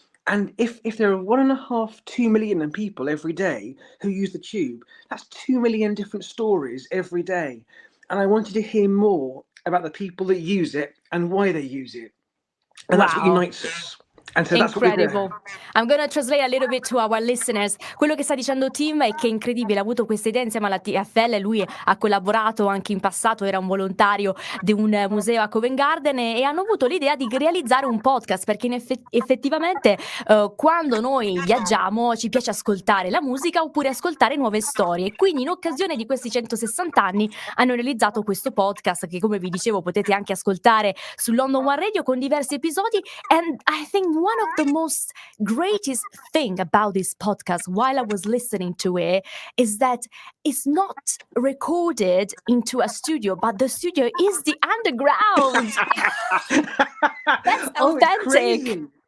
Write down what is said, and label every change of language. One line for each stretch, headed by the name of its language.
English: And if there are 1.5, 2 million people every day who use the tube, that's 2 million different stories every day. And I wanted to hear more about the people that use it and why they use it. And that's what unites us. Incredible. I'm going to translate a little bit to our listeners.
Italian: Quello che sta dicendo Tim è che è incredibile, ha avuto questa idea insieme alla TFL, lui ha collaborato anche in passato, era un volontario di un museo a Covent Garden e hanno avuto l'idea di realizzare un podcast perché effettivamente quando noi viaggiamo ci piace ascoltare la musica oppure ascoltare nuove storie, quindi in occasione di questi 160 anni hanno realizzato questo podcast che, come vi dicevo, potete anche ascoltare su London One Radio con diversi episodi.
English: And I think one of the most greatest thing about this podcast while I was listening to it is that it's not recorded into a studio, but the studio is the underground. That's authentic.